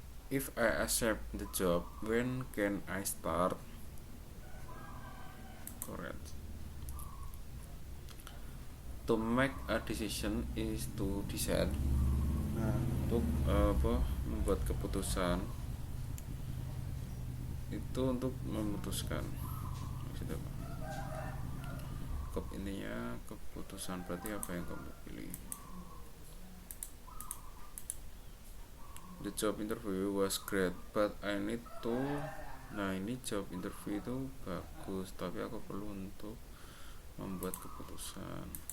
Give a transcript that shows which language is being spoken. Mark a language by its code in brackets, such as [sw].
[en] If I accept the job, when can I start? Correct. To make a decision is to decide. [id] Nah, untuk membuat keputusan itu untuk memutuskan. Maksudnya apa? Intinya keputusan, berarti apa yang kamu pilih. [en] The job interview was great, but I need to. [id] Nah, ini job interview itu bagus, tapi aku perlu untuk membuat keputusan.